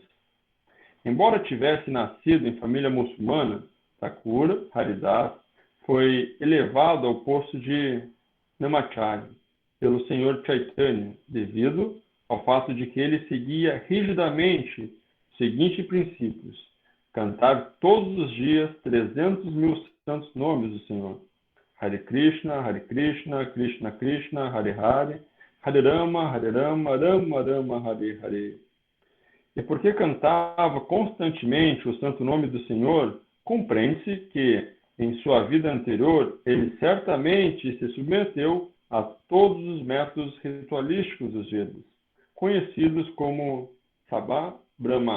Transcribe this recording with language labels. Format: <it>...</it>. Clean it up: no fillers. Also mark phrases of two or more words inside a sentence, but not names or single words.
<pt>Embora tivesse nascido em família muçulmana, Thakura Haridas foi elevado ao posto de Namacharya pelo Sr. Chaitanya, devido ao fato de que ele seguia rigidamente os seguintes princípios: cantar todos os dias 300.000 santos nomes do Senhor.</pt> <sa>Hare Krishna, Krishna Krishna, Hare Hare, Hare Rama, Rama Rama, Hare Hare.</sa> <pt>E porque cantava constantemente o santo nome do Senhor, compreende-se que, em sua vida anterior, ele certamente se submeteu a todos os métodos ritualísticos dos Vedas, conhecidos como</pt> <sa>Sabha Brahma.</sa>